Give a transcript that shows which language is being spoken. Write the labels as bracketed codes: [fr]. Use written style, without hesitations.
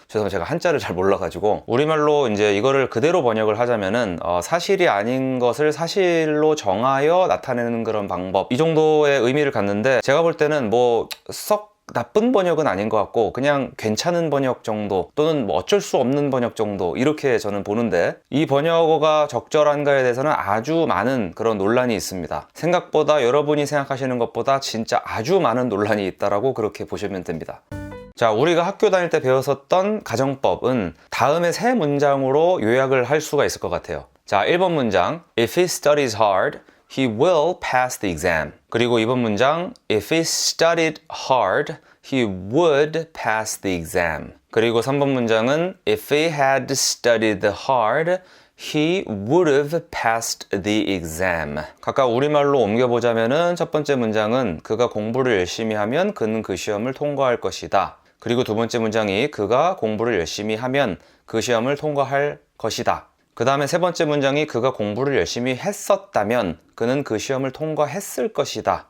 [ko] 죄송해요, 제가 한자를 잘 몰라가지고. 우리말로 이제 이거를 그대로 번역을 하자면은 사실이 아닌 것을 사실로 정하여 나타내는 그런 방법, 이 정도의 의미를 갖는데, 제가 볼 때는 썩 나쁜 번역은 아닌 것 같고, 그냥 괜찮은 번역 정도, 또는 어쩔 수 없는 번역 정도, 이렇게 저는 보는데, 이 번역어가 적절한가에 대해서는 아주 많은 그런 논란이 있습니다. 생각보다 여러분이 생각하시는 것보다 진짜 아주 많은 논란이 있다라고 그렇게 보시면 됩니다. 자, 우리가 학교 다닐 때 배웠었던 가정법은 다음의 세 문장으로 요약을 할 수가 있을 것 같아요. 자, 1번 문장, [en] If he studies hard, he will pass the exam. [ko] 그리고 2번 문장, [en] If he studied hard, he would pass the exam. [ko] 그리고 3번 문장은 [en] If he had studied hard, he would have passed the exam. [ko] 각각 우리말로 옮겨보자면은, 첫 번째 문장은 그가 공부를 열심히 하면 그는 그 시험을 통과할 것이다. 그리고 두 번째 문장이 그가 공부를 열심히 하면 그 시험을 통과할 것이다. 그 다음에 세 번째 문장이 그가 공부를 열심히 했었다면 그는 그 시험을 통과했을 것이다.